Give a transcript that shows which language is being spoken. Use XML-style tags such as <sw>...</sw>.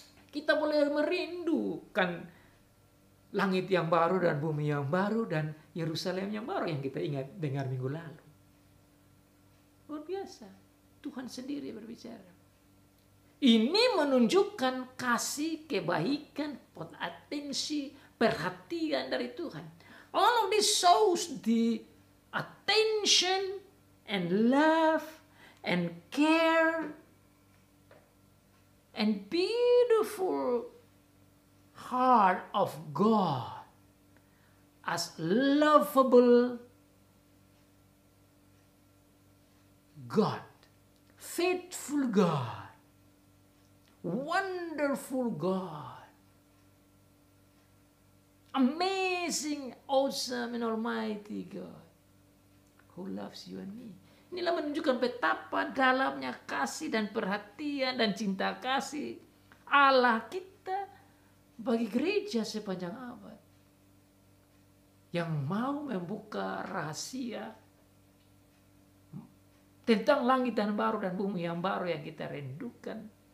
<id>Kita boleh merindukan langit yang baru dan bumi yang baru dan Yerusalem yang baru yang kita ingat dengar minggu lalu. Luar biasa, Tuhan sendiri berbicara. Ini menunjukkan kasih, kebaikan, atensi, perhatian dari Tuhan.</id> <en>All of this shows the attention and love and care and beautiful heart of God as lovable God, faithful God, wonderful God, amazing, awesome, and almighty God who loves you and me.</en> <id>Inilah menunjukkan betapa dalamnya kasih dan perhatian dan cinta kasih Allah kita bagi gereja sepanjang abad. Yang mau membuka rahasia tentang langit dan baru dan bumi yang baru yang kita rindukan.</id>